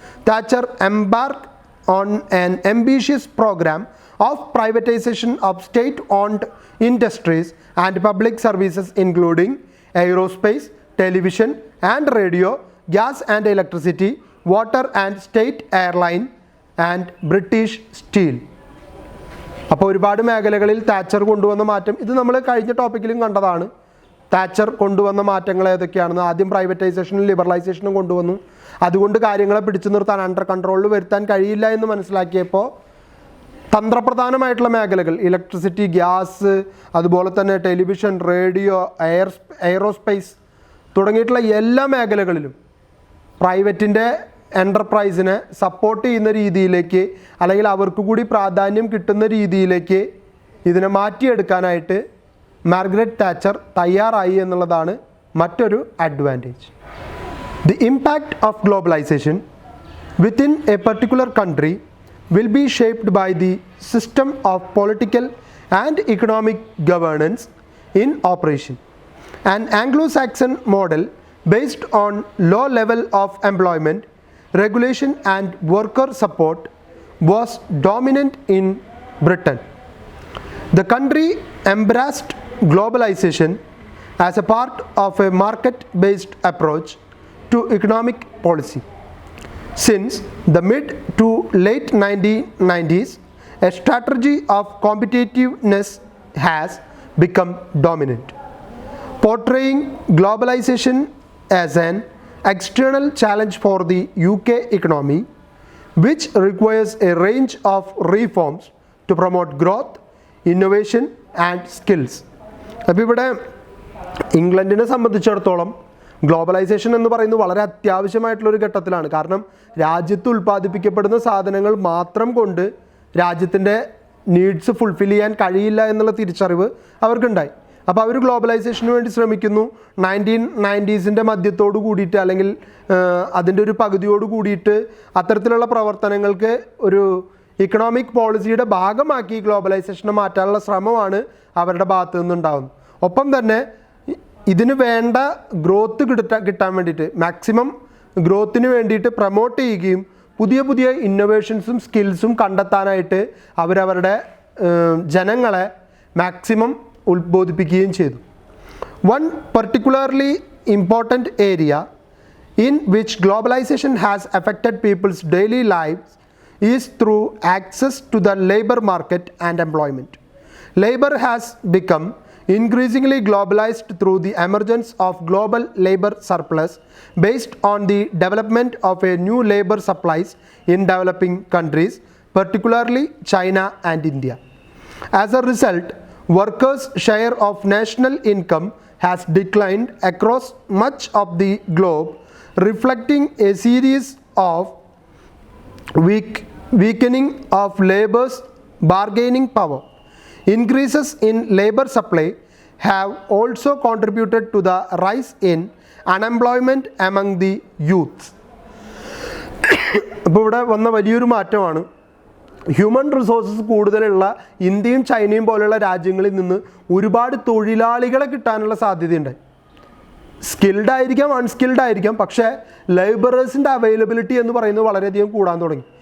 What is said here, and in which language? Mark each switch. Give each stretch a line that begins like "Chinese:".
English: Thatcher embarked on an ambitious program of privatization of state-owned industries and public services including aerospace, television and radio, gas and electricity, water and state airline and British steel.
Malayalam: അപ്പോൾ ഒരുപാട് മേഖലകളിൽ Thatcher കൊണ്ടുവന്ന മാറ്റം, ഇത് നമ്മൾ കഴിഞ്ഞ ടോപ്പിക്കിലും കണ്ടതാണ്. Thatcher കൊണ്ടുവന്ന മാറ്റങ്ങൾ ഏതൊക്കെയാണെന്ന്. ആദ്യം പ്രൈവറ്റൈസേഷനും ലിബറലൈസേഷനും കൊണ്ടുവന്നു. അതുകൊണ്ട് കാര്യങ്ങളെ പിടിച്ചു നിർത്താൻ, അണ്ടർ കൺട്രോളിൽ വരുത്താൻ കഴിയില്ല എന്ന് മനസ്സിലാക്കിയപ്പോൾ തന്ത്രപ്രധാനമായിട്ടുള്ള മേഖലകൾ, ഇലക്ട്രിസിറ്റി, ഗ്യാസ്, അതുപോലെ തന്നെ ടെലിവിഷൻ, റേഡിയോ, എയറോസ്പേസ് തുടങ്ങിയിട്ടുള്ള എല്ലാ മേഖലകളിലും പ്രൈവറ്റിൻ്റെ എൻ്റർപ്രൈസിനെ സപ്പോർട്ട് ചെയ്യുന്ന രീതിയിലേക്ക്, അല്ലെങ്കിൽ അവർക്ക് കൂടി പ്രാധാന്യം കിട്ടുന്ന രീതിയിലേക്ക് ഇതിനെ മാറ്റിയെടുക്കാനായിട്ട് മാർഗരറ്റ് താച്ചർ തയ്യാറായി എന്നുള്ളതാണ് മറ്റൊരു advantage.
English: The impact of globalisation within a particular country will be shaped by the system of political and economic governance in operation. An Anglo-Saxon model based on low level of employment, regulation and worker support was dominant in Britain. The country embraced globalization as a part of a market-based approach to economic policy. Since the mid to late 1990s, a strategy of competitiveness has become dominant, portraying globalization as an external challenge for the UK economy, which requires a range of reforms to promote growth, innovation and skills.
Malayalam: അപ്പോൾ ഇവിടെ ഇംഗ്ലണ്ടിനെ സംബന്ധിച്ചിടത്തോളം globalisation എന്ന് പറയുന്നത് വളരെ അത്യാവശ്യമായിട്ടുള്ളൊരു ഘട്ടത്തിലാണ്. കാരണം രാജ്യത്ത് ഉൽപ്പാദിപ്പിക്കപ്പെടുന്ന സാധനങ്ങൾ മാത്രം കൊണ്ട് രാജ്യത്തിൻ്റെ നീഡ്സ് ഫുൾഫിൽ ചെയ്യാൻ കഴിയില്ല എന്നുള്ള തിരിച്ചറിവ് അവർക്കുണ്ടായി. അപ്പോൾ അവർ ഗ്ലോബലൈസേഷന് വേണ്ടി ശ്രമിക്കുന്നു. 1990s മധ്യത്തോട് കൂടിയിട്ട് അല്ലെങ്കിൽ അതിൻ്റെ ഒരു പകുതിയോട് കൂടിയിട്ട് അത്തരത്തിലുള്ള പ്രവർത്തനങ്ങൾക്ക് ഒരു ഇക്കണോമിക് പോളിസിയുടെ ഭാഗമാക്കി ഗ്ലോബലൈസേഷനെ മാറ്റാനുള്ള ശ്രമമാണ് അവരുടെ ഭാഗത്തു നിന്നുണ്ടാകുന്നത്. ഒപ്പം തന്നെ ഇതിന് വേണ്ട ഗ്രോത്ത് കിട്ടാൻ വേണ്ടിയിട്ട് മാക്സിമം ഗ്രോത്തിന് വേണ്ടിയിട്ട് പ്രൊമോട്ട് ചെയ്യുകയും പുതിയ പുതിയ ഇന്നൊവേഷൻസും സ്കിൽസും കണ്ടെത്താനായിട്ട് അവരവരുടെ ജനങ്ങളെ മാക്സിമം ഉത്ബോധിപ്പിക്കുകയും ചെയ്തു.
English: One particularly important area in which globalization has affected people's daily lives is through access to the labor market and employment. Labor has become increasingly globalized through the emergence of global labor surplus based on the development of a new labor supplies in developing countries, particularly China and India. As a result, workers' share of national income has declined across much of the globe, reflecting a series of weakening of labor's bargaining power. Increases in labor supply have also contributed to the rise in unemployment among the youth.
Malayalam: അപ്പോൾ ഇവിടെ വന്ന വലിയൊരു മാറ്റമാണ് human resources കൂടുതലുള്ള ഇന്ത്യയും ചൈനയും പോലെയുള്ള രാജ്യങ്ങളിൽ നിന്ന് ഒരുപാട് തൊഴിലാളികളെ കിട്ടാനുള്ള സാധ്യതയുണ്ടായി. സ്കിൽഡ് ആയിരിക്കാം, അൺസ്കിൽഡ് ആയിരിക്കാം, പക്ഷേ ലേബറേഴ്സിൻ്റെ അവൈലബിലിറ്റി എന്ന് പറയുന്നത് വളരെയധികം കൂടാൻ തുടങ്ങി.